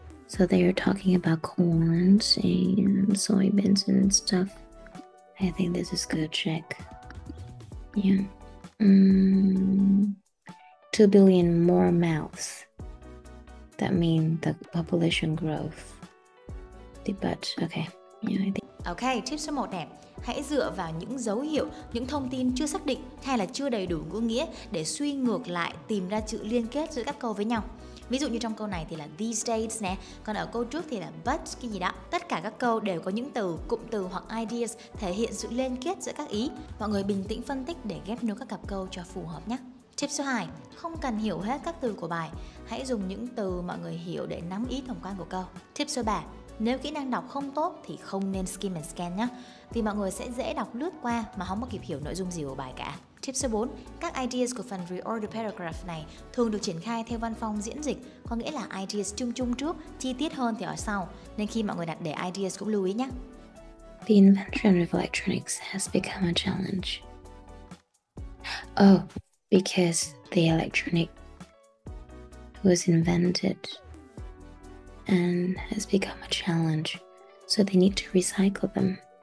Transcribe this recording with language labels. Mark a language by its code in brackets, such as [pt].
[en] So they are talking about corns and soybeans and stuff. I think this is good. Check. Yeah. 2 billion more mouths. That means the population growth. But okay. Yeah, I think. [vi] Ok, tip số 1 nè. Hãy dựa vào những dấu hiệu, những thông tin chưa xác định hay là chưa đầy đủ ngữ nghĩa để suy ngược lại tìm ra chữ liên kết giữa các câu với nhau. Ví dụ như trong câu này thì là [en] these days [vi] nè, còn ở câu trước thì là but cái gì đó. Tất cả các câu đều có những từ, cụm từ hoặc ideas thể hiện sự liên kết giữa các ý. Mọi người bình tĩnh phân tích để ghép nối các cặp câu cho phù hợp nhé. Tip số 2, không cần hiểu hết các từ của bài. Hãy dùng những từ mọi người hiểu để nắm ý tổng quan của câu. Tip số 3, nếu kỹ năng đọc không tốt thì không nên skim and scan nhé. Vì mọi người sẽ dễ đọc lướt qua mà không có kịp hiểu nội dung gì của bài cả. Tip số 4, các ideas của phần Reorder Paragraph này thường được triển khai theo văn phong diễn dịch, có nghĩa là ideas chung chung trước, chi tiết hơn thì ở sau. Nên khi mọi người đặt đề ideas cũng lưu ý nhé. [en] The invention of electronics has become a challenge. Oh, because the electronic was invented and has become a challenge, so they need to recycle them.